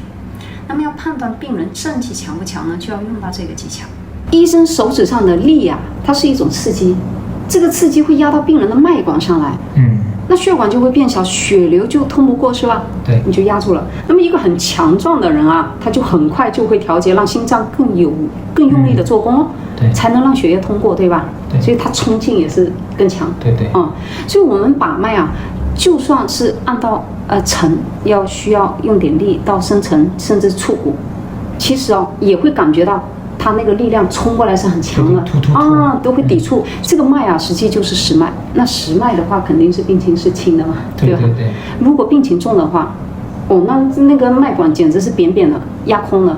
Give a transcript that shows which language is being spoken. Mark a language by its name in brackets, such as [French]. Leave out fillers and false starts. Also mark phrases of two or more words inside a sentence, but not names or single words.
[Chinese] 那麼要判斷病人正氣強不強呢，就要用到這個技巧。醫生手指上的力啊，它是一種刺激，這個刺激會壓到病人的脈管上來，那血管就會變小，血流就通不過，是吧？對，你就壓住了。那麼一個很強壯的人啊，他就很快就會調節，讓心臟更用力的做工哦，才能讓血液通過，对吧？对，所以它冲劲也是更強。对，所以我們把脈啊，就算是按到沉，需要用點力到深層甚至觸骨，其實也會感覺到。它那個力量衝過來是很強的都會抵觸。這個脈啊，實際就是實脈。那實脈的話，肯定是病情是輕的嘛，對吧？如果病情重的話，那個脈管簡直是扁扁的，壓空了。